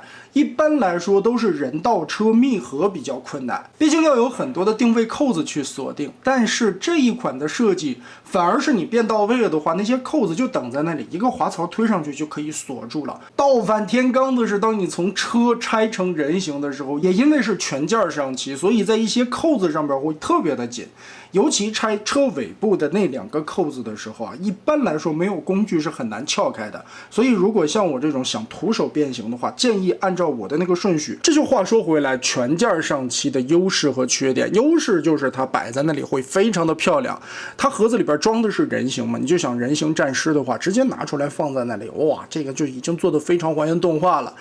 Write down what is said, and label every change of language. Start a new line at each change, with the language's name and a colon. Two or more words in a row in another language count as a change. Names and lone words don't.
Chinese: 一般來說都是人道車密合比較困難，畢竟要有很多的定位扣子去鎖定。但是這一款的設計反而是你變到位了的話，那些扣子就等在那裡，一個滑槽推上去就可以鎖住了。倒反天罡的是，當你從車拆成人形的時候，也因為是全件上漆，所以在一些扣子上邊會特別的緊。尤其拆車尾部的那兩個扣子的時候啊，一般來說沒有工具是很難撬開的。所以如果像我這種想徒手變形的話，建議按照我的那個順序。這就話說回來，全件上漆的優勢和缺點。優勢就是它擺在那裡會非常的漂亮。它盒子裡邊裝的是人形嘛，你就想人形戰屍的話，直接拿出來放在那裡，哇，這個就已經做得非常還原動畫了。